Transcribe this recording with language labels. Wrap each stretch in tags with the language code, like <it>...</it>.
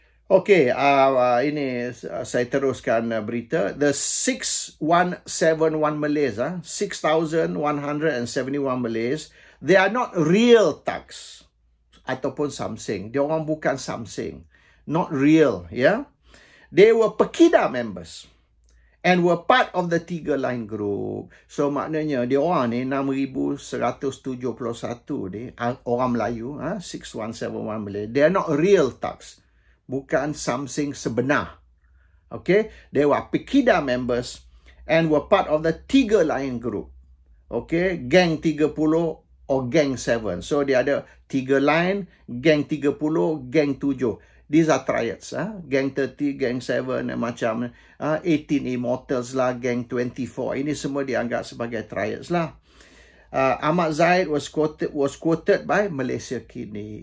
<ms>Okey, ini saya teruskan berita.</ms> <en>The 6,171 Malays, 6,171 Malays, they are not real thugs</en> <ms>ataupun</ms> <en>something.</en> <ms>Dia orang bukan something.</ms> <en>Not real, yeah. They were pekidah members and were part of the Tiga Line group.</en> <ms>So maknanya dia orang ni 6,171 ni orang Melayu, 6,171 Malay.</ms> <en>They are not real thugs.</en> <ms>Bukan something sebenar.</ms> <en>Okay, they were pekidah members and were part of the Tiga Line group. Okay, Gang 30 or Gang 7.</en> <ms>So dia ada</ms> <en>Tiga Line, Gang 30, Gang 7. These are triads.</en> <ms>Gang 30, Gang 7, macam 18 Immortals lah, Gang 24. Ini semua dianggap sebagai triads lah.</ms> <en>Ahmad Zahid was quoted by Malaysia Kini.</en>